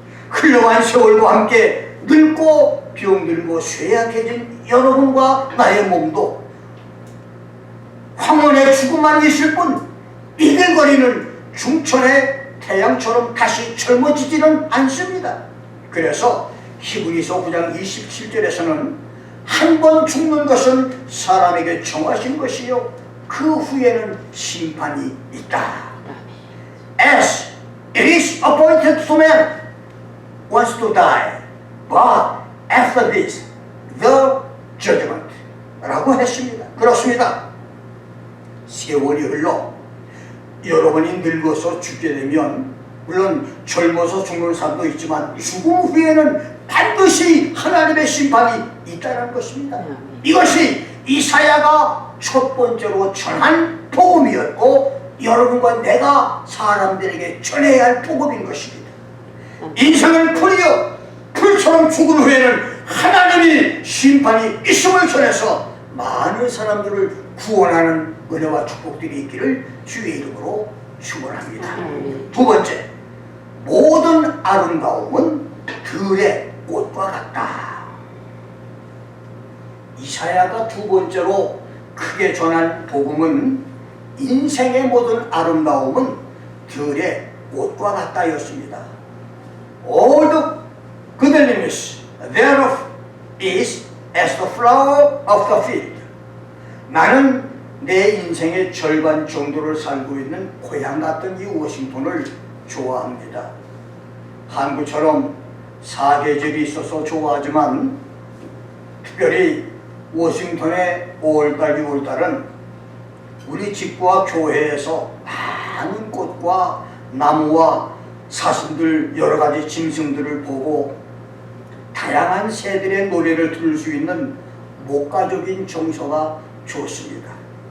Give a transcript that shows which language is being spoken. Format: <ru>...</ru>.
<ko>흘러간 세월과 함께 늙고 병들고 쇠약해진 여러분과 나의 몸도 황혼의 죽음만 있을 뿐 이글거리는 중천의 태양처럼 다시 젊어지지는 않습니다. 그래서 히브리서 9장 27절에서는 한 번 죽는 것은 사람에게 정하신 것이요 그 후에는 심판이 있다.</ko> <en>As it is appointed to man once to die, but after this the judgment</en> <ko>라고 했습니다. 그렇습니다. 세월이 흘러 여러분이 늙어서 죽게 되면 물론 젊어서 죽는 사람도 있지만 죽음 후에는 반드시 하나님의 심판이 있다는 것입니다. 이것이 이사야가 첫 번째로 전한 복음이었고 여러분과 내가 사람들에게 전해야 할 복음인 것입니다. 인생은 풀이요 풀처럼 죽은 후에는 하나님이 심판이 있음을 전해서 많은 사람들을 구원하는 은혜와 축복들이 있기를 주의 이름으로 축원합니다. 두 번째, 모든 아름다움은 들의 꽃과 같다. 이사야가 두 번째로 크게 전한 복음은 인생의 모든 아름다움은 들의 꽃과 같다였습니다.</ko> <en>All the goodliness thereof is as the flower of the field.</en> <ko>나는 내 인생의 절반 정도를 살고 있는 고향 같은 이 워싱턴을 좋아합니다. 한국처럼 사계절이 있어서 좋아하지만 특별히 워싱턴의 5월달, 6월달은 우리 집과 교회에서 많은 꽃과 나무와 사슴들, 여러 가지 짐승들을 보고 다양한 새들의 노래를 들을 수 있는 목가적인 정서가 좋습니다.</ko>